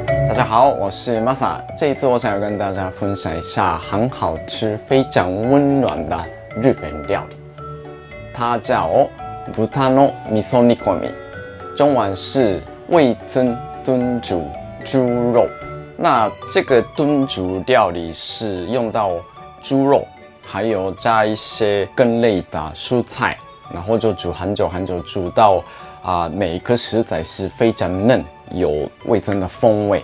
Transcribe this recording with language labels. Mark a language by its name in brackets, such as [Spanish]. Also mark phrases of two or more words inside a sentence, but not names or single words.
[Chinese] 大家好，我是 Masa。这一次我想要跟大家分享一下很好吃、非常温暖的日本料理，它叫 [Japanese] 豚の味噌煮込み， [Chinese] 中文是味噌炖煮猪肉。那这个炖煮料理是用到猪肉，还有加一些根类的蔬菜，然后就煮很久很久，煮到每一颗食材是非常嫩，有味噌的风味。